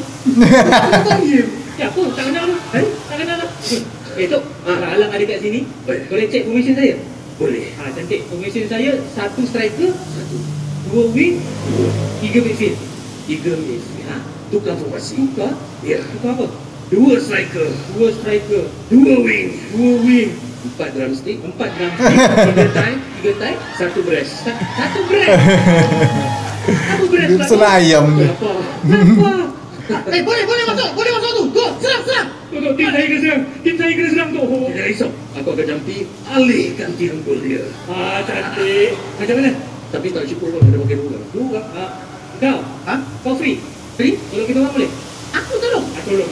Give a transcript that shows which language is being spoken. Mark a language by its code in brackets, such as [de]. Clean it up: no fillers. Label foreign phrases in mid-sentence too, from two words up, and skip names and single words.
[ms] Bahim. Ya, apa? Tak kenal lah. Tak kenal lah. Tok, Alang ada kat sini. Boleh cek formation saya? Boleh. Cantik. Formation saya, 1 striker, 2 wing, 3 midfield. 3 midfield. Tukar formasi. Tukar? Ya. Tukar apa? 2 striker, 2 wing, 4 drumstick, 3 tie, 1 breast. 1 breast. 1 breast. Dia pesan ayam ni. Kenapa? Boleh masuk tu. Go, serang. Tim saya kena serang tu. Tidak risau. Aku akan jampi alihkan tiangkul dia. Cantik. Macam mana? Tapi tak cukup pun ada pakai dua. Kau? Kau free? Kalau kita orang boleh? Aku tolong. Boleh.